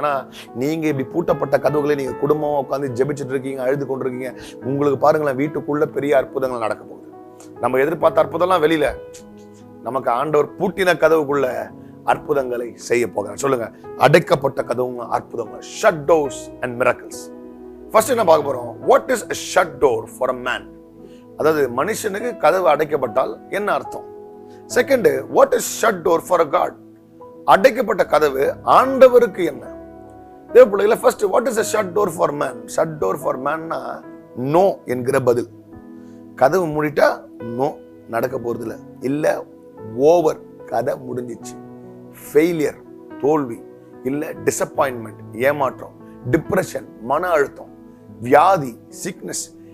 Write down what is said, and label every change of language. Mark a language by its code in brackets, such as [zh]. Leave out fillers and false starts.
[ta] ஏன்னா நீங்க இப்படி பூட்டப்பட்ட கதவுகளை நீங்க குடும்பமா உட்காந்து ஜெபிச்சுட்டு இருக்கீங்க, அழுது கொண்டிருக்கீங்க. உங்களுக்கு பாருங்களேன், வீட்டுக்குள்ள பெரிய அற்புதங்கள் நடக்க போகுது. நம்ம எதிர்பார்த்த அற்புதம்லாம் வெளியில, நமக்கு ஆண்டவர் பூட்டின கதவுக்குள்ள அற்புதங்களை செய்ய போகிறார். சொல்லுங்க, அடைக்கப்பட்ட கதவுங்க அற்புதங்கள். [en] Shut doors and miracles. First [ta] என்ன பார்க்க போறோம்? [en] What is a shut door for a man? [ta] அதாவது மனுஷனுக்கு கதவு அடைக்கப்பட்டால் என்ன அர்த்தம்? [en] Second, what is shut door for a God? [ta] அடைக்கப்பட்ட கதவு ஆண்டவருக்கு என்ன? தேவ பிள்ளைகளே, [en] First what is a shut door for man? shut door for manனா [ta] no என்கிற பதில். கதவு மூடிட்டா நோ, நடக்க போறது இல்ல, ஓவர், கதை முடிஞ்சிச்சு. ஃபெயிலியர், தோல்வி, இல்ல டிசப்பாயின்மெண்ட், ஏமாற்றம், டிப்ரெஷன், மன அழுத்தம், வியாதி, சிக்னஸ்.